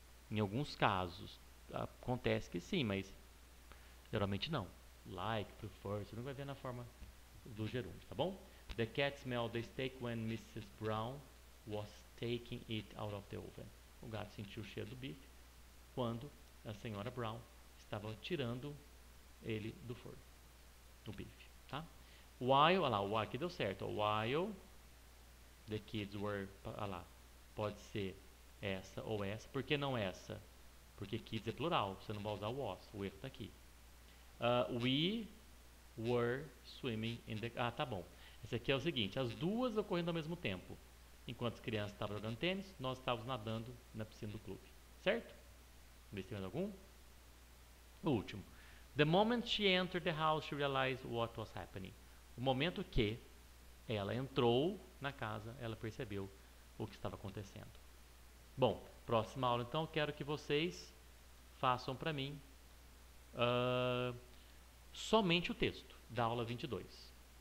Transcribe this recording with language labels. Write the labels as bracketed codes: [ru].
[pt] Em alguns casos, acontece que sim, mas geralmente não. Like, prefer, você não vai ver na forma do gerúndio, tá bom? [en] The cat smelled the steak when Mrs. Brown was taking it out of the oven. [pt] O gato sentiu o cheiro do bife quando a senhora Brown estava tirando ele do forno, o bife, tá? While, olha lá, o aqui deu certo. While the kids were, olha lá, pode ser essa ou essa. Por que não essa? Porque kids é plural, você não vai usar o was, o erro está aqui. We were swimming in the... tá bom. Esse aqui é o seguinte, as duas ocorrendo ao mesmo tempo. Enquanto as crianças estavam jogando tênis, nós estávamos nadando na piscina do clube. Certo? Vê se tem mais algum. O último. [en] The moment she entered the house, she realized what was happening. [pt] O momento que ela entrou na casa, ela percebeu o que estava acontecendo. Bom, próxima aula, então, quero que vocês façam para mim somente o texto da aula 22.